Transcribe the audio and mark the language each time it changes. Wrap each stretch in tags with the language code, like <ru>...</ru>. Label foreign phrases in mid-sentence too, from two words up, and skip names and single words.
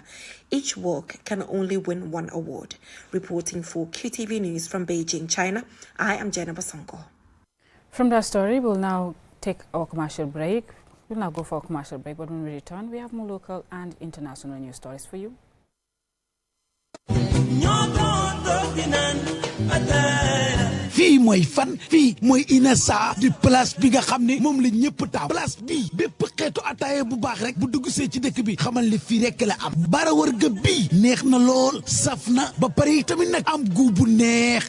<en>Each work can only win one award. Reporting for QTV News from Beijing, China, I am Jenna Basonko. From that story, we'll now take our commercial break. We'll now go for a commercial break, but when we return, we have more local and international news stories for you.</en> <wo>fii mooy fan fii mooy Inessa di place bi nga xam ne moom la ñëpp taam place bii bépp xeetu ataaya bu baax rek bu dugg see ci dëkk bi xamal ne fii rek la am bara wërga bii neex na lool saf na ba pare tamit nag am gu bu neex</wo>